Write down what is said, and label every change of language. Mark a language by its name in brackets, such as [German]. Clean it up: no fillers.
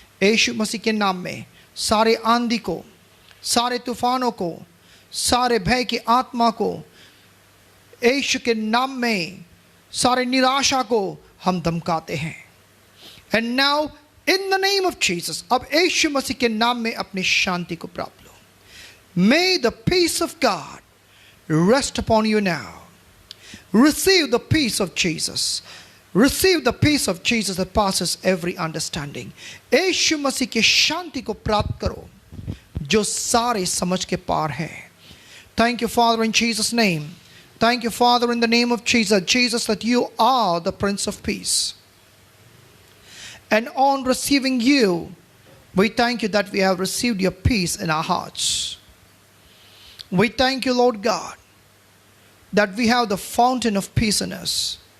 [Hindi] यीशु मसीह के नाम में सारे आंधी को, सारे तूफानों को, सारे भय की आत्मा को, यीशु के नाम में सारे निराशा को हम धमकाते हैं। [English] and now in the name of Jesus, [Hindi] अब यीशु मसीह के नाम में अपनी शांति को प्राप्त लो। [English] May the peace of God rest upon you now. Receive the peace of Jesus. Receive the peace of Jesus that passes every understanding. [Hindi] यीशु मसीह की शांति को प्राप्त करो जो सारे समझ के पार है। [English] Thank you, Father, in Jesus' name. Thank you, Father, in the name of Jesus. Jesus, that you are the Prince of Peace. And on receiving you, we thank you that we have received your peace in our hearts. We thank you, Lord God, that we have the fountain of peace in us.